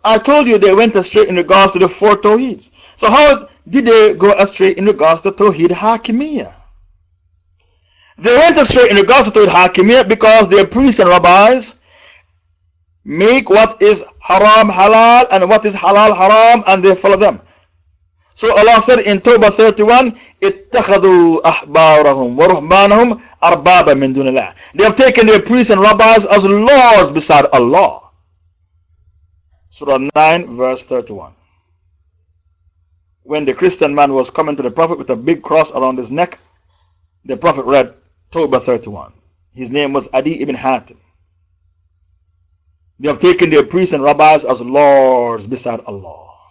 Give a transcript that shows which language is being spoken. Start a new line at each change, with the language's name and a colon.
English: I told you they went astray in regards to the 4 Tawheeds. So how did they go astray in regards to Tawheed Hakimiyyah? They went astray in regards to Tawheed Hakimiyyah because their priests and rabbis make what is haram halal and what is halal haram, and they follow them. So Allah said in Tawbah 31,
Arabic: اتَّخَذُوا أَحْبَارَهُمْ وَرُهْبَانَهُمْ أَرْبَابًا مِّن دُونِ اللَّهِ.
English: They have taken their priests and rabbis as lords beside Allah. Surah 9 verse 31. When the Christian man was coming to the Prophet with a big cross around his neck, the Prophet read Tawbah 31. His name was Adi ibn Hatim. They have taken their priests and rabbis as lords beside Allah.